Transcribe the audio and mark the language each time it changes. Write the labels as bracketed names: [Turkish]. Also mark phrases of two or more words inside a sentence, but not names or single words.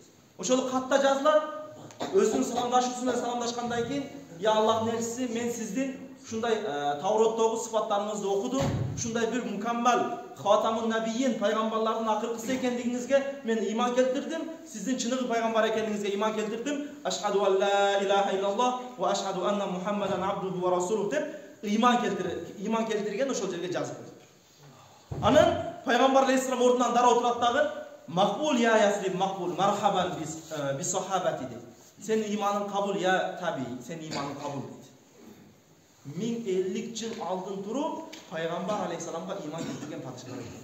[Kyrgyz] Ошол катта жазылат, өзүнүн саламдашуусуна саламдашкандан кийин, "Я Аллахтын элчиси, мен сиздин ушундай Тавроттогу сыпаттарыңызды окудум, ушундай бир мукаммал [Arabic] خاتم النبيين [Kyrgyz] пайгамбарлардын акыркысы экендигиңизге мен иман келтирдим, сиздин чыныгы пайгамбар экениңизге иман келтирдим. [Arabic] أشهد أن لا إله إلا الله وأشهد أن محمدا عبده ورسوله" [Kyrgyz] деп иман келтирген ошол жерге жазып коюптур. Анан пайгамбар алейхиссалам ордунан дароо турат дагы, [Arabic] "مقبول يا يثرب، مقبول، مرحبا بالصحابة" [Kyrgyz] дейт. Сен иманың кабул я таби, сен иманың кабул дейт. 1050 жыл алдын туруп пайгамбар алейхиссаламга иман келтирген падышалар экен.